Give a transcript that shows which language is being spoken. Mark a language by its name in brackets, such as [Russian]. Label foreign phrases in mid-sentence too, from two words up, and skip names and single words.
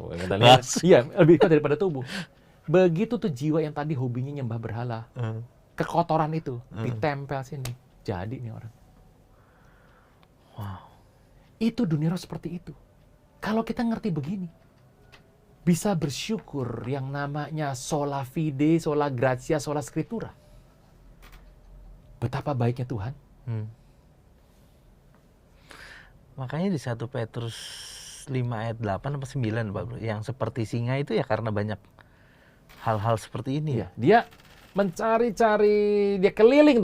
[Indonesian] Iya, lebih kuat daripada tubuh. Begitu tuh jiwa yang tadi hobinya nyembah berhala. Kekotoran itu ditempel sini. Jadi nih orang. Wow. Itu dunia roh seperti itu. Kalau kita ngerti begini, bisa bersyukur yang namanya [Latin] sola fide, sola gratia, sola scriptura. [Indonesian] Betapa baiknya Tuhan. Makanya di 1 Petrus 5 ayat 8 atau 9 Pak Bro, yang seperti singa itu ya karena banyak hal-hal seperti ini ya. Dia mencari-cari, dia keliling.